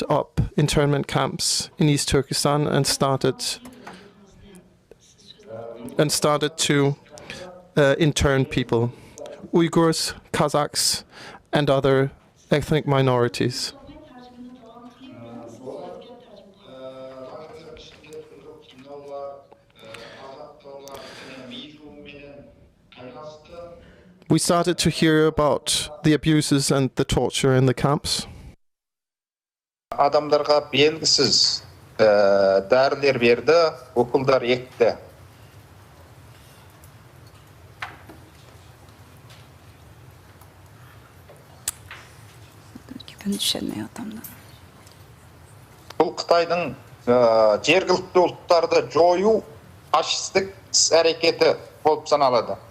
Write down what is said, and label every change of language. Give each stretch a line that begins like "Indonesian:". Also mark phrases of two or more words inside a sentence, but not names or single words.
English: up internment camps in East Turkestan and started and started to intern people, Uyghurs, Kazakhs, and other ethnic minorities. We started to hear about the abuses and the torture in the camps.
Kazakh: Адамдарға белгісіз дәрілер берді, уколдар екті. Бұл Қытайдың жергілікті ұлттарды жою фашистік іс-әрекеті болып саналады.